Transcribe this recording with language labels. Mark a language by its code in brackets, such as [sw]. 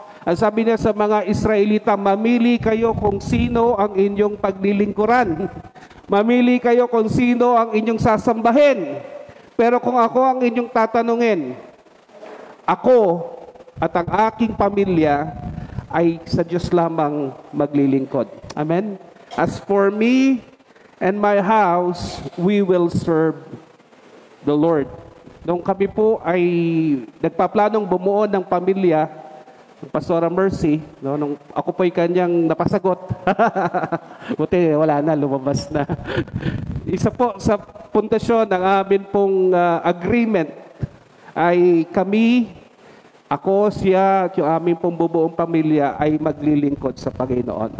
[tl] Ang sabi niya sa mga Israelita, mamili kayo kung sino ang inyong paglilingkuran. Mamili kayo kung sino ang inyong sasambahin. Pero kung ako ang inyong tatanungin, ako at ang aking pamilya ay sa Diyos lamang maglilingkod. Amen? [en] As for me and my house, we will serve the Lord. [tl] Nung kami po ay nagpaplanong bumuo ng pamilya, Pastora Mercy, nung ako po'y kanyang napasagot. Buti, wala na, lumabas na. Isa po sa pundasyon ng amin pong agreement ay kami, ako, siya, at yung aming pong bubuong pamilya ay maglilingkod sa Panginoon.